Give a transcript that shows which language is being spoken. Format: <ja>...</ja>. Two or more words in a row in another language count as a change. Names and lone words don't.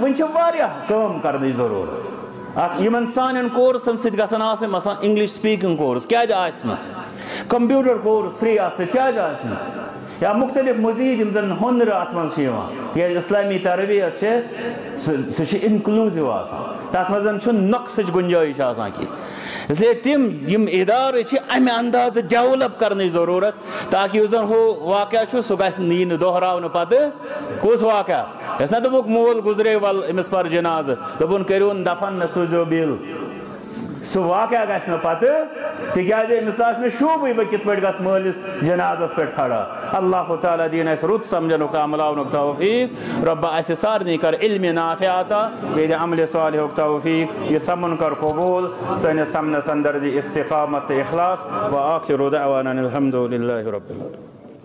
<ks>وۄنۍ چھِ واریاہ کٲم کرنٕچ ضروٗرت اتھ یِمن سانٮ۪ن کورسن سۭتۍ گژھن آسٕنۍ مثلاً</ks> <en>English speaking course</en> <ks>کیٛازِ آسہِ نہٕ</ks> <en>computer course free</en> <ks>اتھ سۭتۍ کیٛازِ آسہِ نہٕ یا مختلف مزیٖد یِم زن ہُنرٕ اتھ منٛز چھِ یِوان ییٚلہِ اسلامی تربیت چھِ سُہ چھِ انکلوٗزِو آسان تتھ منٛز چھُنہٕ نۄقصٕچ گُنجٲیش آسان کینٛہہ</ks> <ur>اس لیے</ur> <ks>تِم یِم ادارٕ چھِ امہِ اندازٕ ڈیولپ کرنٕچ ضروٗرت تاکہِ یُس زن ہُہ واقعہ چھُ سُہ گژھِ یی نہٕ دۄہراونہٕ پتہٕ کُس واقعہ یۄس نا دوٚپُکھ مول گُزرے ول أمِس پر جنازٕ دوٚپُن کٔرِوُن دفن مےٚ سوٗزیو بِل سُہ واقعہ گژھِ نہٕ پتہٕ تِکیٛازِ أمِس آسہِ نہٕ شوٗبٕے بہٕ کِتھ پٲٹھۍ گژھٕ مٲلِس جنازس پٮ۪ٹھ کھڑا اللہ تعالیٰ دِیِن اَسہِ رُت سمجھنُک تہٕ عملاونُک توفیٖق رۄبا اَسہِ سارنٕے کر علمِ نافع عطا بیٚیہِ دِ عملہِ صالحُک توفیٖق یہِ سمن کر قبوٗل سٲنِس سمنس انٛدر دِ استقامت تہٕ اخلاص</ks> <ar>وآخِر دعوانا الحمدُ للہ رب العالمین</ar>